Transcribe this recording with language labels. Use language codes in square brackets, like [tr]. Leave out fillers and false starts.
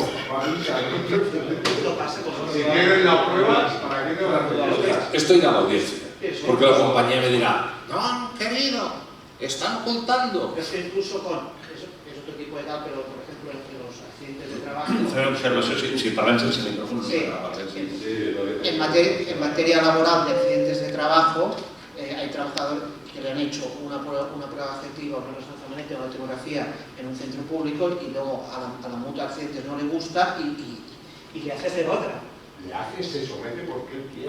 [es] Si tienes las pruebas, ¿para qué te vas a hacer? Esto irá a la audiencia, porque la compañía me dirá, no, querido, están ocultando. Es que incluso es otro tipo de tal, pero por ejemplo en los accidentes de trabajo... [ca] Fer observació, si parlem sense micròfon... [es] En materia laboral de accidentes de trabajo, hay trabajadores que le han hecho una prueba objetiva, una resonancia magnética, una tomografía en un centro público y luego a la mutua de accidentes no le gusta y le hace hacer otra. Le hace, se somete porque él quiere.